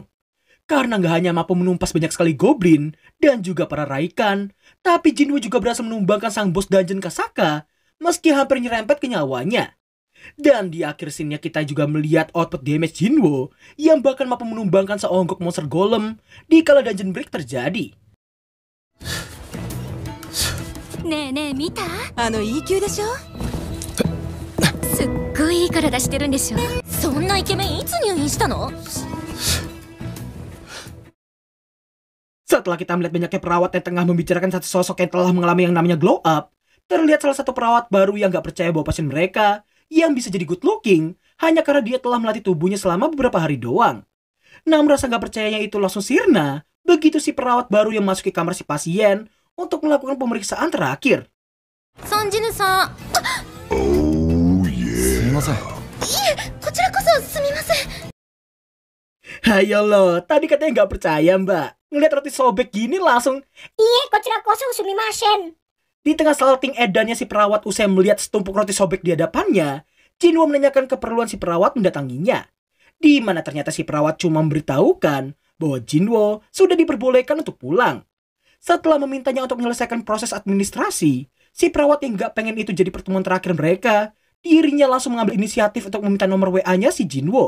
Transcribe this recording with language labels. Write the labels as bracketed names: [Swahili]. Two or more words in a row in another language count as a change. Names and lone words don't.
[Indonesian] Karena nggak hanya mampu menumpas banyak sekali goblin dan juga para Raikan, tapi Jinwoo juga berhasil menumbangkan sang bos dungeon Kasaka meski hampir nyerempet ke nyawanya. Dan di akhir scene-nya kita juga melihat [English] output damage [Indonesian] Jinwoo yang bahkan mampu menumbangkan seonggok monster golem di kala [English] dungeon break [Indonesian] terjadi. [Japanese] ねえねえ見た？E級でしょ？すっごいいい体してるんでしょ？そんなイケメンいつ入院したの？ [Indonesian] Setelah kita melihat banyaknya perawat yang tengah membicarakan satu sosok yang telah mengalami yang namanya [English] glow up, [Indonesian] terlihat salah satu perawat baru yang gak percaya bahwa pasien mereka yang bisa jadi [English] good looking [Indonesian] hanya karena dia telah melatih tubuhnya selama beberapa hari doang. Namun rasa gak percayanya itu langsung sirna begitu si perawat baru yang masuk ke kamar si pasien untuk melakukan pemeriksaan terakhir. [Japanese] Sonjinu-san. [English] Oh yeah. [Japanese] すみません. いや、こちらこそすみません. [Indonesian] Hayo lo, tadi katanya gak percaya mbak. Ngeliat roti sobek gini langsung [Japanese] Iya, こちらこそすみません. [Indonesian] Di tengah salting edannya si perawat usai melihat setumpuk roti sobek di hadapannya, Jinwoo menanyakan keperluan si perawat mendatanginya. Di mana ternyata si perawat cuma memberitahukan bahwa Jinwoo sudah diperbolehkan untuk pulang. Setelah memintanya untuk menyelesaikan proses administrasi, si perawat yang gak pengen itu jadi pertemuan terakhir mereka, dirinya langsung mengambil inisiatif untuk meminta nomor WA-nya si Jinwoo.